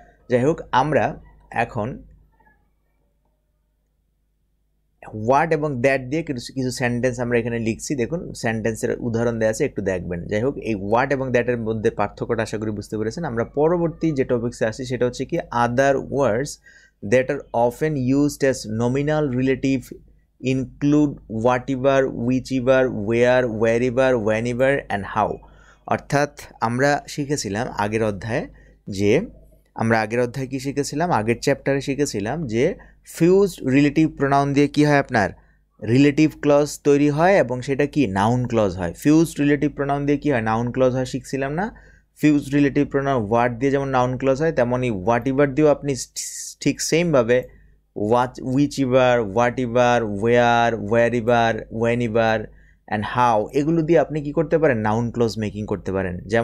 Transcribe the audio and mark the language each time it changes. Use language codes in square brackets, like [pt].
[bn] যাই হোক, আমরা এখন হোয়াট এবং দ্যাট দিয়ে কিছু সেন্টেন্স আমরা এখানে লিখছি। দেখুন সেন্টেন্সের উদাহরণ দেওয়া আছে, একটু দেখবেন। যাই হোক, এই হোয়াট এবং দ্যাটের মধ্যে পার্থক্যটা আশা করি বুঝতে পেরেছেন। আমরা পরবর্তী যে টপিক্সে আসি সেটা হচ্ছে কি [en] Other words that are often used as nominal relative include whatever, whichever, where, wherever, whenever and how। [bn] অর্থাৎ আমরা শিখেছিলাম আগের অধ্যায়ে যে কি শিখেছিলাম, আগের চ্যাপ্টারে শিখেছিলাম যে ফিউজড রিলেটিভ প্রোনাউন দিয়ে কি হয়, আপনার রিলেটিভ ক্লজ তৈরি হয় এবং সেটা কি নাউন ক্লজ হয়। ফিউজড রিলেটিভ প্রোনাউন দিয়ে কি হয়, নাউন ক্লজ হয়, শিখছিলাম না? ফিউজড রিলেটিভ প্রোনাউন ওয়ার্ড দিয়ে যেমন নাউন ক্লজ হয়, তেমনই হোয়াট এভার দিয়েও আপনি ঠিক সেমভাবে which ever, what ever, war, wire ever, when ever and how, এগুলো দিয়ে আপনি কি করতে পারেন, নাউন ক্লজ মেকিং করতে পারেন।